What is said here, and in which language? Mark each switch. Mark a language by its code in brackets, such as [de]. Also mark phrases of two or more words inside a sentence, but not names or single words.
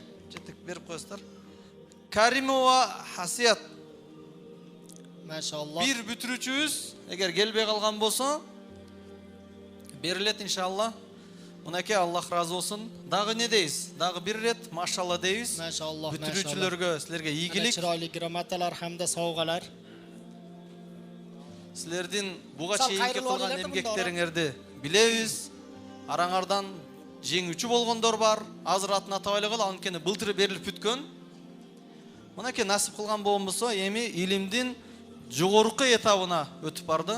[ky] жетик берип коесуздар. Каримова Хасият. Машаллах. Бир бүтүрүүчүбүз эгер келбей калган болсо берилет иншалла. Мынакей Аллах разы болсун. Дагы не дейбиз? Дагы бир рет машалла дейбиз. Машаллах. Бүтүрүүчүлөргө силерге ийгилик. [uz] Chiroyli grammatалар hamda sovg'alar. [ky] Силердин буга чейинки кылган эмгектериңерди билебиз. Араңардан жеңүүчү болгондор бар. Азыр атын атабайлы кыл, анткени былтыр берилип бүткөн. Мынакей насип кылган болбосо эми илимдин жогорку этабына өтүп барды.